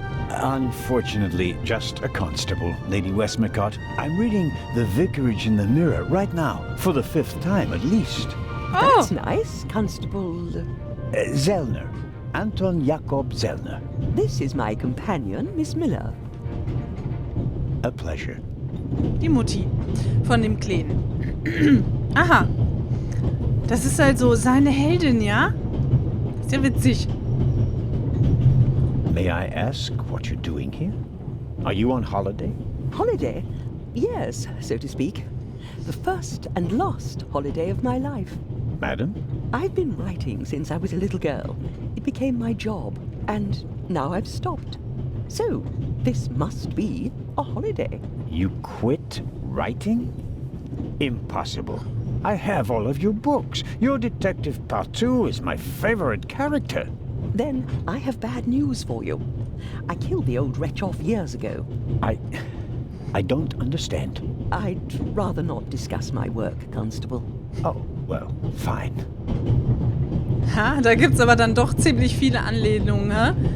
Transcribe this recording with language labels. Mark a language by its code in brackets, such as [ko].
[en] Unfortunately, just a constable, Lady Westmacott. I'm reading The Vicarage in the Mirror right now, for the 5th time at least. Oh, That's nice, Constable. Zellner. Anton Jakob Zellner. This is my companion, Miss Miller. A pleasure. [de] die Mutti von dem Kleinen. Aha. Das ist also seine Heldin, ja? Ist ja witzig. [en] May I ask what you're doing here? Are you on holiday? Holiday? Yes, so to speak. The first and last holiday of my life. Madam, I've been writing since I was a little girl. It became my job, and now I've stopped. So, this must be a holiday. You quit writing? Impossible. I have all of your books. Your Detective Partout is my favorite character. Then I have bad news for you. I killed the old wretch off years ago. I don't understand. I'd rather not discuss my work, Constable. Oh, well, fine. [de] Ha, da gibt's aber dann doch ziemlich viele Anlehnungen, hä?